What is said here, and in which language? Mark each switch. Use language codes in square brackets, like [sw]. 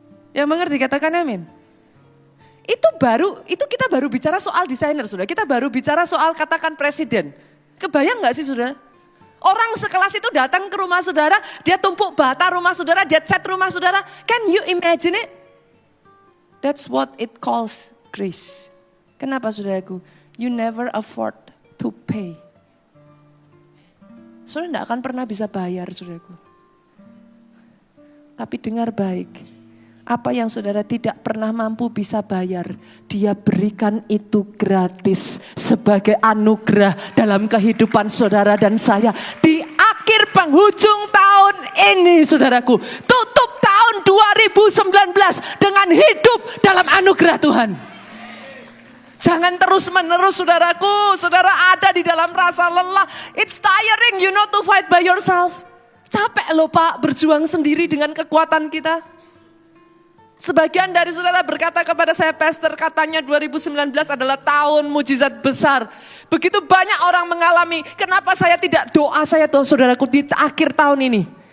[id] Yang mengerti katakan amin. Itu kita baru bicara soal desainer saudara, kita baru bicara soal katakan presiden. Kebayang gak sih saudara? Orang sekelas itu datang ke rumah saudara, dia tumpuk bata rumah saudara, dia cat rumah saudara. [en] Can you imagine it? That's what it calls grace. [id] Kenapa saudaraku? [en] You never afford to pay. [id] Saudara tidak akan pernah bisa bayar saudaraku. Tapi dengar baik, apa yang saudara tidak pernah mampu bisa bayar, Dia berikan itu gratis sebagai anugerah dalam kehidupan saudara dan saya. Di akhir penghujung tahun ini saudaraku, tutup tahun 2019 dengan hidup dalam anugerah Tuhan. Jangan terus menerus saudaraku, saudara ada di dalam rasa lelah. [en] It's tiring you know to fight by yourself. [id] Capek loh Pak berjuang sendiri dengan kekuatan kita. Sebagian dari saudara berkata kepada saya, Pastor katanya 2019 adalah tahun mujizat besar. Begitu banyak orang mengalami, kenapa saya tidak doa saya tuh saudaraku di akhir tahun ini.